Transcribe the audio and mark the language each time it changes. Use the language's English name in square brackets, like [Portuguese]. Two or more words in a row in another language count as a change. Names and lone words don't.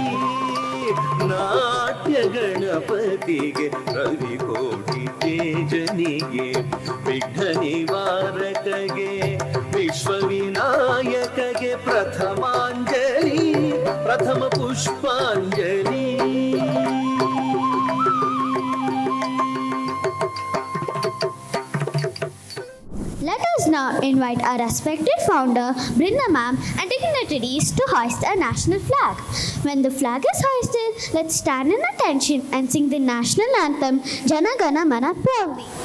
[Kannada] ನಾಟ್ಯ ಗಣಪತಿಗೆ ರವಿಕೋಟಿ ತೇಜನಿಗೆ ವಿಘ್ನ ನಿವಾರಕಗೆ ವಿಶ್ವವಿನಾಯಕಗೆ ಪ್ರಥಮಾಂಜಲಿ ಪ್ರಥಮ ಪುಷ್ಪಾಂಜಲಿ. [English] Let us now invite our respected founder, Brinda ma'am, and dignitaries to hoist our national flag. When the flag is hoisted, let's stand in attention and sing the national anthem, Jana Gana Mana proudly.